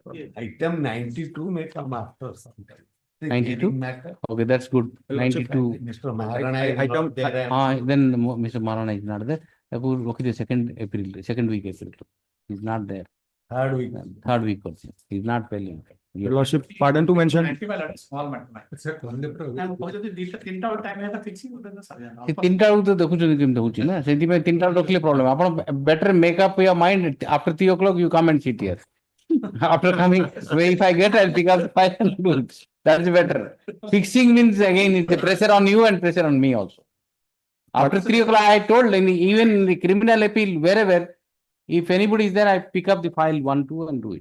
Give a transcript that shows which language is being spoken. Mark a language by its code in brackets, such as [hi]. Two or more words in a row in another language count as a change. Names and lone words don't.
[en] Item 92 may come after sometime. 92? Okay, that's good. 92. Mr. Maharana is not there. Then Mr. Maharana is not there. Okay, the second week April. He's not there. Third week. Third week also. He's not well. Your Lordship, pardon to mention. [or] ତିନିଟା ବେଳକୁ ତ ଦେଖୁଛନ୍ତି କେମିତି ହଉଛି ନା, ସେଥିପାଇଁ ତିନିଟା ବେଳକୁ ରଖିଲେ ପ୍ରୋବ୍ଲେମ। [en] ଆପଣ better make up your mind after 3 o'clock you come and sit here. After coming, if I get, I'll pick up the file and do it. That's better. Fixing means again it's a pressure on you and pressure on me also. After 3 o'clock, I told even in the criminal appeal, wherever, if anybody is there, I pick up the file 1, 2 and do it.